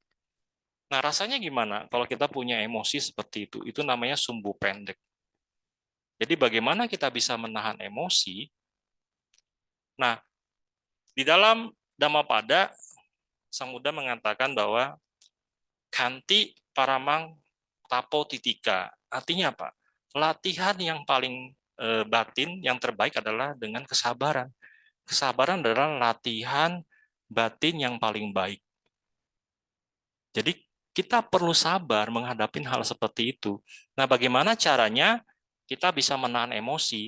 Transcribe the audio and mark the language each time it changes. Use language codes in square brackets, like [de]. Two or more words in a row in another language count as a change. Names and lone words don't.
[id] Nah rasanya gimana kalau kita punya emosi seperti itu? Itu namanya sumbu pendek. Jadi bagaimana kita bisa menahan emosi? Nah, di dalam Dhammapada, Sang Buddha mengatakan bahwa [pi] kanti paramang tapo titika. [id] Artinya apa? Latihan yang paling batin, yang terbaik adalah dengan kesabaran. Kesabaran adalah latihan batin yang paling baik. Jadi kita perlu sabar menghadapi hal seperti itu. Nah, bagaimana caranya kita bisa menahan emosi?